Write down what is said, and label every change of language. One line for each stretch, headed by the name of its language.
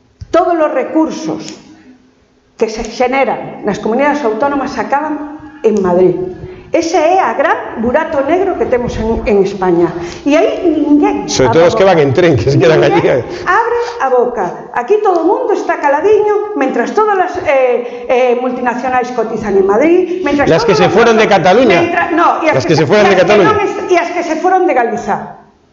Spanish: Todos los recursos que se generan
Galician: nas comunidades autónomas
Spanish: acaban en Madrid.
Galician: Ese é a gran burato negro que temos en España. E aí ninguén... Sobre todo os que van en tren,
Spanish: que se quedan allí.
Galician: Abre a boca. Aquí todo o mundo está caladiño, mentras todas as multinacionais cotizan en Madrid, mentras
Spanish: las que se fueron de Cataluña.
Galician: E as que
Spanish: se fueron
Galician: de Galiza.